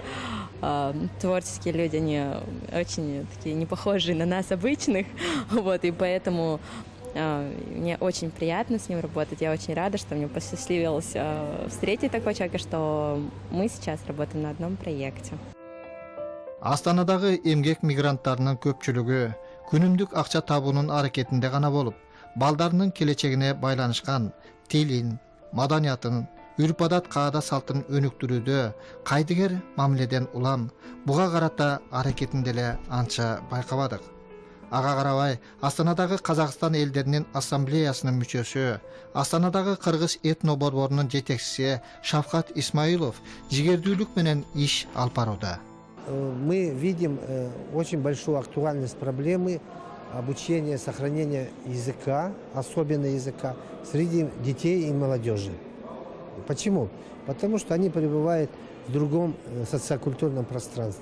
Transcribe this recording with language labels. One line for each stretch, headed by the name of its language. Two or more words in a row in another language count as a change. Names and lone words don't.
Russian: Творческие люди, они очень такие не похожие на нас обычных, вот, и поэтому мне очень приятно с ним работать. Я очень рада, что мне посчастливилось встретить такого человека, что мы сейчас работаем на одном проекте.
Kyrgyz: Астанадагы эмгек мигранттарынын көпчүлүгү күнүмдүк акча табуунун аракетинде гана болуп, балдарынын келечегине байланышкан тилин, маданиятын, үрп-адат, каада салтын өнүктүрүүдө кайдыгер мамиледен улам буга карата аракетин деле анча байкабадык. Ага карабай, Астанадагы Казакстан элдеринин ассамблеясынын мүчөсү, Астанадагы Кыргыз этно борборунун жетекчиси Шавкат Исмаилов жигердүүлүк менен иш алып барууда.
Russian: мы видим очень большую актуальность проблемы обучения, сохранения языка, особенно языка, среди детей и молодежи. Почему? Потому что они пребывают в другом социокультурном пространстве.